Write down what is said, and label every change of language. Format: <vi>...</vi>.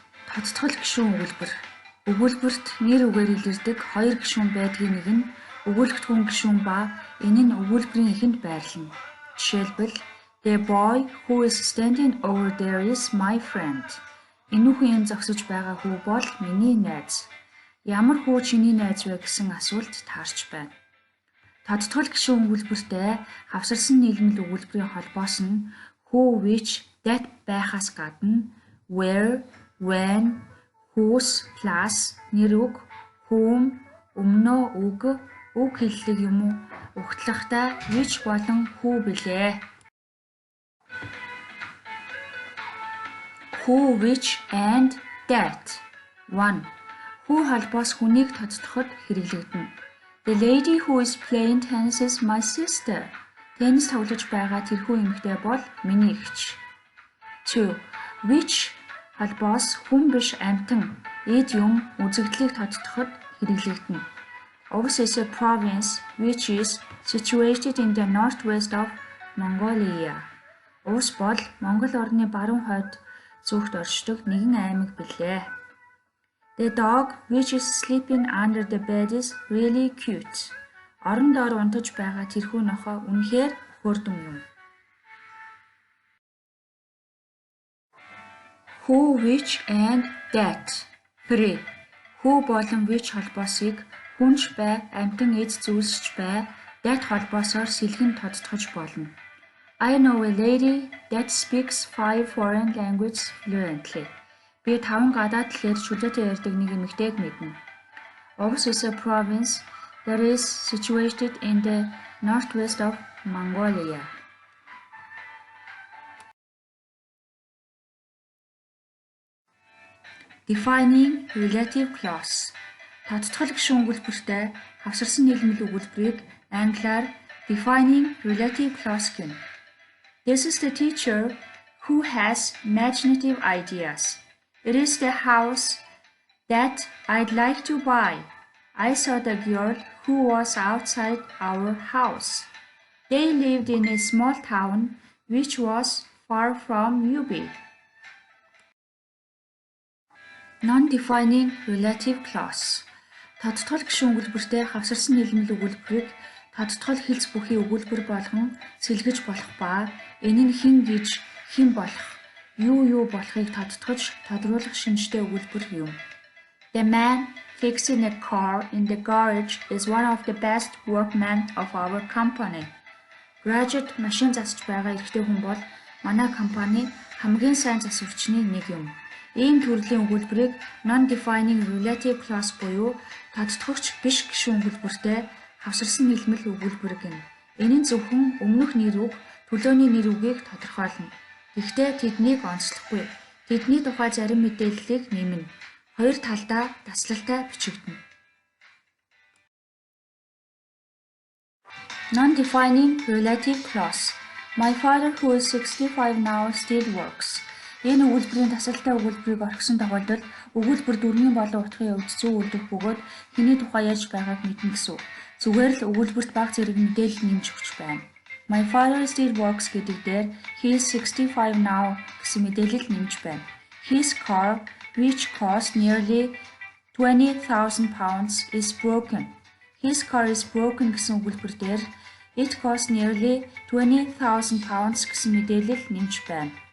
<mn>Тодтгол гишүүн өгүүлбэр. Өгүүлбэрт нэр үгээр илэрдэг хоёр гишүүн байдгийн нэг нь өгүүлэгдэхүүн гишүүн ба энэ нь өгүүлбэрийн эхэнд байрлана. Жишээлбэл</mn> <en>The boy who is standing over there is my friend.</en> <mn>Энүүхэн энэ зогсож байгаа хүү бол миний найз. Ямар хүү чиний найз вэ гэсэн асуулт таарч байна. Тодтгол гишүүн өгүүлбэртэй хавсарсан нийлмэл өгүүлбэрийн холбоос нь who, which, that байхаас гадна where, when, whose plus нэр үг, whom, өмнөө үг, үг хэллэг юм уу, угтлагатай which болон who билээ.</mn> <en>Who, which, and that. 1.</en> <mn>Who холбоос хүнийг тодтоход хэрэглэгдэнэ.</mn> <en>The lady who is playing tennis is my sister.</en> <mn>Теннис тоглож байгаа тэрхүү эмэгтэй бол миний эгч. 2. Which холбоос хүн биш амьтан, эд юм, үзэгдлийг тодтоход хэрэглэгдэнэ.</mn> <en>Ours is a province which is situated in the northwest of Mongolia.</en> <mn>Уус бол Монгол орны баруун хойд зүгт оршдог нэгэн аймаг билээ.</mn> <en>The dog which is sleeping under the bed is really cute.</en> <mn>Орон доор унтаж байгаа тэрхүү нохой үнэхээр хөөрдөн юм.</mn> <en>Who, which, and that. 3.</en> <mn>Who болон which холбоосыг хүнч бай, амьтан эд зүйлсч бай, that холбоосоор сэлгэн тодтогч болно.</mn> <en>I know a lady that speaks 5 foreign languages fluently.</en> <mn>Би 5 гадаад хэлээр чөлөөтэй ярьдаг нэг эмэгтэйг мэднэ.</mn> <en>Ours is a province that is situated in the northwest of Mongolia. Defining relative clause.</en> <mn>Тодтгол гишүүн өгүүлбэртэй хавсарсан нийлмэл өгүүлбэрийг англиар defining relative clause гэнэ.</mn> <en>This is the teacher who has imaginative ideas. It is the house that I'd like to buy. I saw the girl who was outside our house. They lived in a small town which was far from UB. Non-defining relative clause.</en> <mn>Тодтгол гишүүн өгүүлбэртэй хавсарсан нийлмэл өгүүлбэрийг тодтгол хэлц бүхий өгүүлбэр болгон сэлгэж болох ба энэ нь хэн гэж хэн болох, юу болохыг тодтгож тодруулах шинжтэй өгүүлбэр юм.</mn> <en>The man fixing a car in the garage is one of the best workmen of our company.</en> <mn>Graduate машин засч байгаа эрэгтэй хүн бол манай компани хамгийн сайн засварчны нэг юм. Ийм төрлийн өгүүлбэрийг non-defining relative clause буюу тодтогч биш гишүүн өгүүлбэртэй хавсарсан нийлмэл өгүүлбэр гэнэ. Энэ нь зөвхөн өмнөх нэр үг, төлөөний нэр үгийг тодорхойлно. Гэхдээ тэднийг онцлохгүй. Тэдний тухай зарим мэдээллийг нэмнэ. Хоёр талдаа таслалтай бичигдэнэ.</mn> <en>Non-defining relative clause. My father, who is 65 now, still works.</en> <mn>Энэ өгүүлбэрийн тасалтай өгүүлбэрийг орхисон тохиолдолд өгүүлбэр дөрмийн болон утгын хувьд зөв үлдэх бөгөөд хэний тухай ярьж байгааг мэднэ гэсэн. Зүгээр л өгүүлбэрт бага зэрэг мэдээлэл нэмж өгч байна.</mn> <en>My father still works</en> <mn>гэдэг дээр</mn> <en>he is 65 now</en> <mn>гэсэн мэдээлэл нэмж байна.</mn> <en>His car, which cost nearly 20,000 pounds, is broken. His car is broken</en> <mn>гэсэн өгүүлбэр дээр</mn> <en>it cost nearly 20,000 pounds</en> <mn>гэсэн мэдээлэл нэмж байна.</mn>